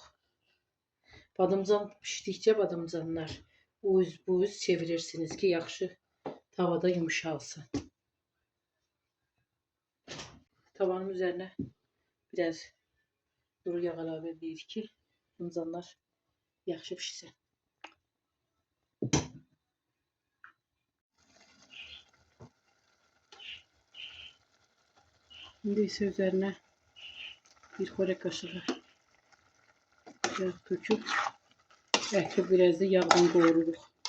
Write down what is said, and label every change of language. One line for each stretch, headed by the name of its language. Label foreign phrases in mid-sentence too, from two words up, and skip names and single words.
Azerbaijani: Badımcan pişdikcə badımcanlar uz çevirirsiniz ki, yaxşı tavada yumuşalsın.
Turkish: Tavanın üzerine biraz duru yağ
Azerbaijani: əlavə edirik ki, badımcanlar yaxşı pişsin.
Turkish: Şimdi ise üzerine bir çörek kaşığı yağ döküp eti biraz da yağdan qovururuq.